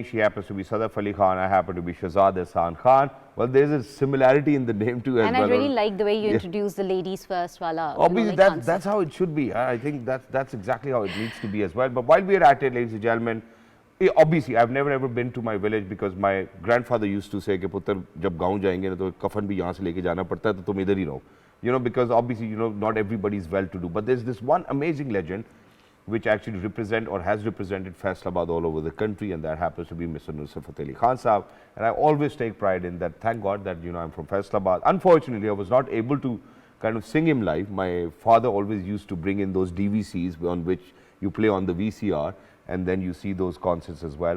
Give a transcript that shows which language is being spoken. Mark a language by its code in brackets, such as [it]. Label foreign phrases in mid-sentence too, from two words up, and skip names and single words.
[en] She happens to be Sadaf Ali Khan. I happen to be Shahzad Ehsan Khan. Well, there's a similarity in the name too as and well. And I really like the way you introduce the ladies first, wala. Obviously, that's how it should be. I think that's exactly how it needs to be as well. But while we're at it, ladies and gentlemen, obviously, I've never ever been to my village because my grandfather used to say, [pa] "کی پتر, [ur] جب گاؤں جائیں گے نا تو کفن بھی یہاں سے لے کے جانا پڑتا ہے، تو تم ادھر ہی رہو." [en] You know, because obviously, you know, not everybody is well to do. But there's this one amazing legend which actually represent or has represented Faisalabad all over the country, and that happens to be Mr. Nusrat Fateh Ali Khan Sahab. And I always take pride in that. Thank God that, you know, I'm from Faisalabad. Unfortunately, I was not able to kind of sing him live. My father always used to bring in those DVCs on which you play on the VCR, and then you see those concerts as well.